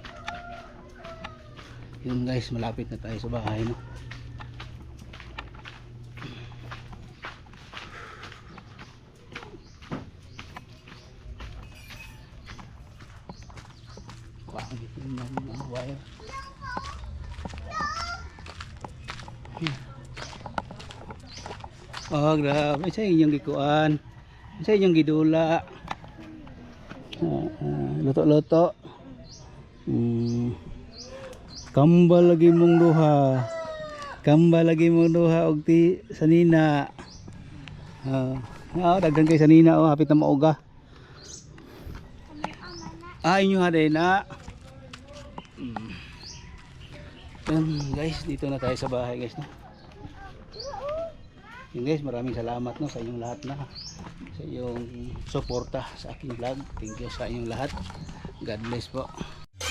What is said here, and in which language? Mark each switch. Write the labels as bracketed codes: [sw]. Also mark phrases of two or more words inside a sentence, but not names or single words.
[tl] Yun guys, malapit na tayo sa bahay no. Pangit yung mga wire. [ceb] Grabe sa inyong gikuan. Sa inyong gidula. Luto-luto. Kambal lagi mong duha. Kambal lagi mong duha og ti sanina. Daghan kay sanina hapit na mauga. Inyo haday na. [tl] Guys, dito na tayo sa bahay guys no. Yun guys, maraming salamat no sa inyong lahat na sa iyong suporta sa aking vlog. [en] Thank you [tl] sa inyong lahat. [en] God bless [tl] po.